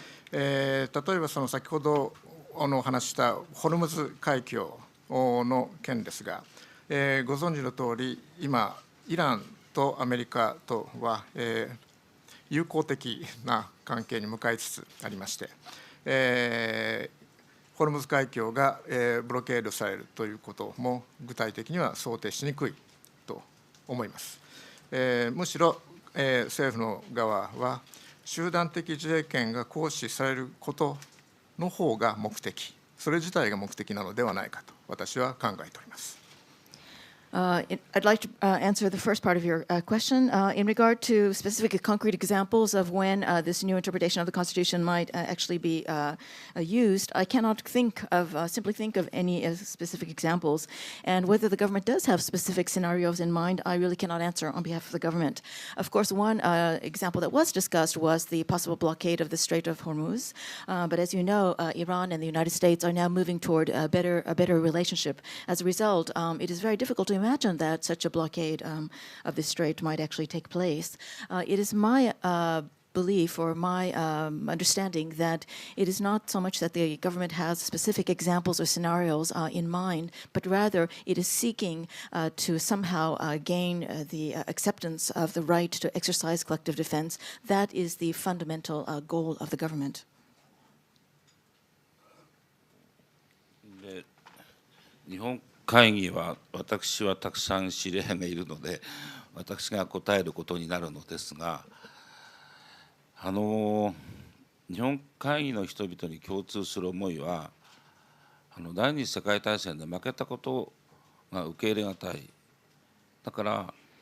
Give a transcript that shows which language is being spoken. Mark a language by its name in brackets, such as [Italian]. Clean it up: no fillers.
[Japanese] 例えばその先ほどお話したホルムズ海峡の件ですが、ご存知の通り今イランとアメリカとは友好的な関係に向かいつつありまして、ホルムズ海峡がブロケードされるということも具体的には想定しにくいと思います。むしろ政府の側は集団的自衛権が行使されることの方が目的、それ自体が目的なのではないかと私は考えております。 [English] I'd like to answer the first part of your question in regard to specific concrete examples of when this new interpretation of the Constitution might actually be used. I cannot simply think of any specific examples, and whether the government does have specific scenarios in mind, I really cannot answer on behalf of the government. Of course, one example that was discussed was the possible blockade of the Strait of Hormuz, but as you know, Iran and the United States are now moving toward a better relationship. As a result, it is very difficult to imagine that such a blockade of the strait might actually take place. It is my belief or my understanding that it is not so much that the government has specific examples or scenarios in mind, but rather it is seeking to somehow gain the acceptance of the right to exercise collective defense. That is the fundamental goal of the government. [Japanese] 日本会議は私はたくさん知り合いがいるので私が答えることになるのですが、日本会議の人々に共通する思いは第二次世界大戦で負けたことが受け入れがたい。だから